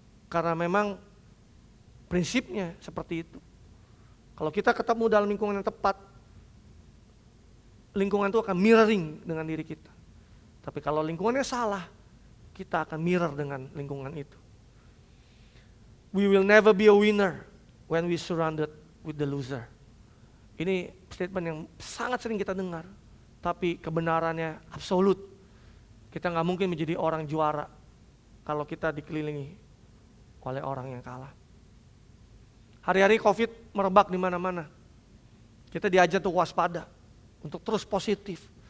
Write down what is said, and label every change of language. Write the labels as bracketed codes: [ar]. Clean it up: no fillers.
[id] Karena memang prinsipnya seperti itu. Kalau kita ketemu dalam lingkungan yang tepat, lingkungan itu akan mirroring dengan diri kita. Tapi kalau lingkungannya salah, kita akan mirror dengan lingkungan itu. [en] We will never be a winner when we surrounded with the loser. [id] Ini statement yang sangat sering kita dengar. Tapi kebenarannya absolut. Kita nggak mungkin menjadi orang juara kalau kita dikelilingi oleh orang yang kalah. Hari-hari COVID merebak di mana-mana. Kita diajar untuk waspada, untuk terus positif.